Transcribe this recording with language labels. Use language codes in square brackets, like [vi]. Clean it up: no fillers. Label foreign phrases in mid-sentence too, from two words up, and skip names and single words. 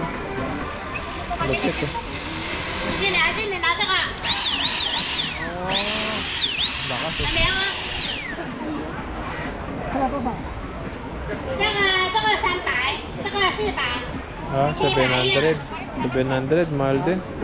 [tl] Electric eh. [zh] 进来，进来拿这个， [tl] Bakas eh. [zh] 凉啊。这个300，这个400。 [tl] Ah, 700. 700, mahal din.